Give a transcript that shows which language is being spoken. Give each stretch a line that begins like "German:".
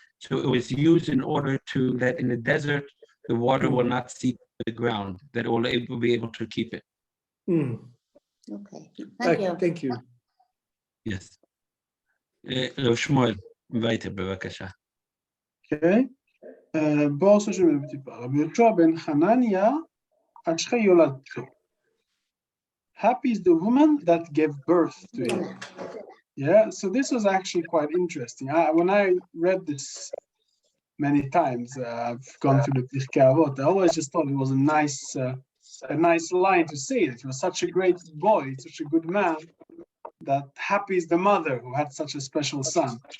English: So it was used in order to that in the desert, the water will not seep to the ground, that it will be able to keep it. Mm. Okay, thank you. Thank you. Yes.
Hebrew: Shmuel,
German: weiter,
Hebrew: בבקשה. אוקיי. בואו עושה שם טיפה. רבי יהושע בן חנניה, אשרי יולדתו.
English: Happy is the woman that gave birth to him. Yeah, so this was actually quite interesting. When I read this many times, I've gone through the Pirkei Avot, I always just thought it was a nice line to say, that he was such a great boy, such a good man, that happy is the mother who had such a special son.